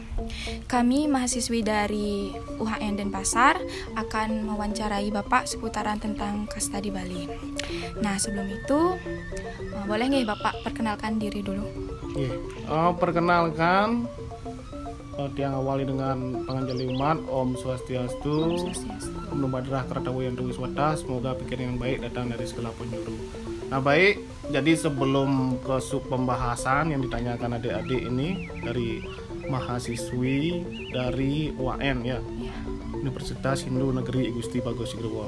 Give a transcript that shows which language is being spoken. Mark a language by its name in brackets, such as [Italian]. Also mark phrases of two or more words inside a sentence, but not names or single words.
[Indonesian] Kami mahasiswi dari UHN Denpasar akan mewawancarai Bapak seputaran tentang kasta di Bali. Nah, sebelum itu boleh nggak Bapak perkenalkan diri dulu? Perkenalkan, diawali dengan [Balinese] panganjali umat. [Sanskrit] Om Swastiastu. Om Numadrah Kratawu yang Wiswata. [Indonesian] Semoga pikiran yang baik datang dari segala penjuru. Nah baik, jadi sebelum ke sub pembahasan yang ditanyakan adik-adik ini dari mahasiswi dari UAN ya, Universitas Hindu Negeri Igusti Bagus Sigurwo.